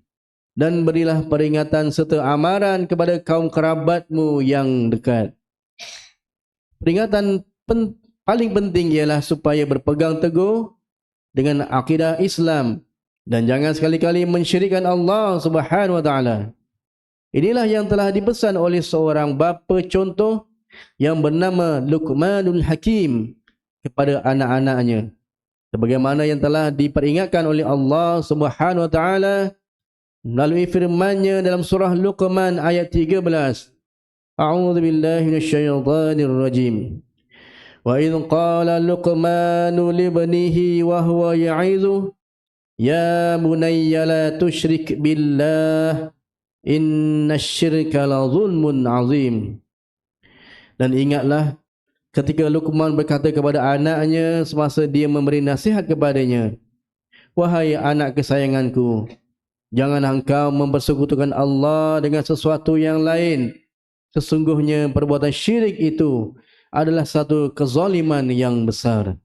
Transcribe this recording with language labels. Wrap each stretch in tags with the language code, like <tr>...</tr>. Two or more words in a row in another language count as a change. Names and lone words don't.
<ms>Dan berilah peringatan serta amaran kepada kaum kerabatmu yang dekat. Peringatan paling penting ialah supaya berpegang teguh dengan akidah Islam dan jangan sekali-kali mensyirikkan Allah</ms> <ar>سبحانه وتعالى.</ar> <ms>Inilah yang telah dipesan oleh seorang bapa contoh yang bernama Luqmanul Hakim kepada anak-anaknya, sebagaimana yang telah diperingatkan oleh Allah</ms> <ar>سبحانه وتعالى</ar> <ms>melalui firman-Nya dalam surah Luqman ayat 13.</ms> <ar>أعوذ بالله من الشيطان الرجيم. وإذ قال لقمان لابنه وهو يعظه يا بني لا تشرك بالله إن الشرك لظلم عظيم.</ar> <ms>Dan ingatlah ketika Luqman berkata kepada anaknya semasa dia memberi nasihat kepadanya, wahai anak kesayanganku, janganlah engkau mempersekutukan Allah dengan sesuatu yang lain. Sesungguhnya perbuatan syirik itu adalah satu kezaliman yang besar.</ms>